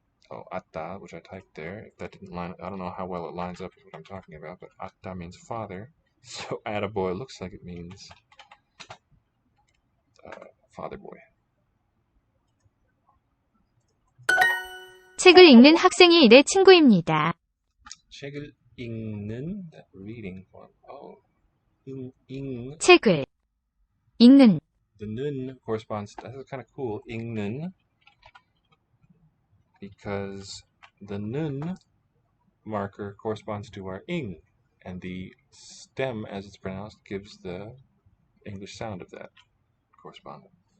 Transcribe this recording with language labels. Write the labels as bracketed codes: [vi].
[en] Oh, atta, which I typed there. If that didn't line, I don't know how well it lines up with what I'm talking about, but atta means father. So attaboy looks like it means father boy. [ko] 책을 읽는 학생이 일의 친구입니다. 책을 읽는, [en] that reading one. Oh, [ko] 책을 읽는 [en] the 는 corresponds, that's kind of cool, 읽는, because the 는 marker corresponds to our ing, and the stem, as it's pronounced, gives the English sound of that correspondent.